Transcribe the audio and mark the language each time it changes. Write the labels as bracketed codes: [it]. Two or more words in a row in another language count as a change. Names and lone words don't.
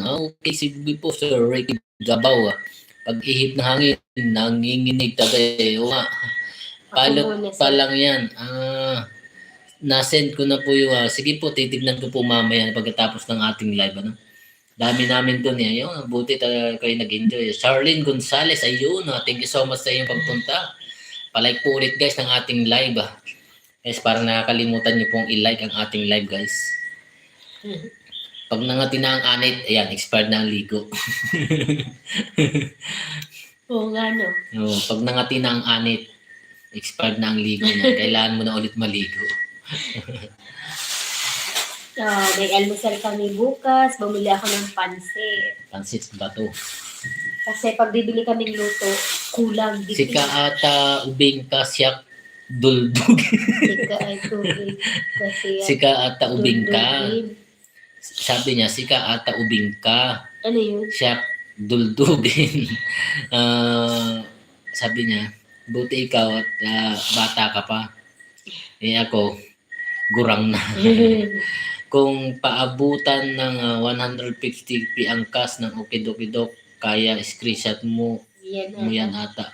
[tl] Okay, sige po Sir Ricky Gabaw. Pag-ihip ng hangin, nanginginig tagay. O nga. Palot pa lang yan. Na-send ko na po yung sige po, titignan ko po mamaya pagkatapos ng ating live. Dami namin doon eh. Ayun, buti kayo nag-enjoy. Charlene Gonzalez, ayun. [en] Thank you so much [tl] sa iyong pagpunta. Palike po ulit guys ng ating live. Guys, parang nakakalimutan niyo pong i-like ang ating live guys. Pag nangati na ang anit, ayan, expired na ang ligo. Oo nga no. Pag nangati na ang anit, expired na ang ligo niya. Kailangan mo na ulit maligo. May almusal kami bukas. Bumili ako ng pansit. Pansit ba to? Kasi pag bibili kaming luto, kulang. [ilo] Sika ata ubing ka siyak duldug. Sika ay tubig. Sika ata ubing ka. [tl] Sabi niya, [ilo] sika ata ubing ka. [tl] Ano yun? [ilo] Siyak duldugin. [tl] Sabi niya, buti ikaw at bata ka pa. Ako, gurang na. Kung paabutan ng 150p ang cash ng Okidoki Doc, kaya screenshot mo yan ata.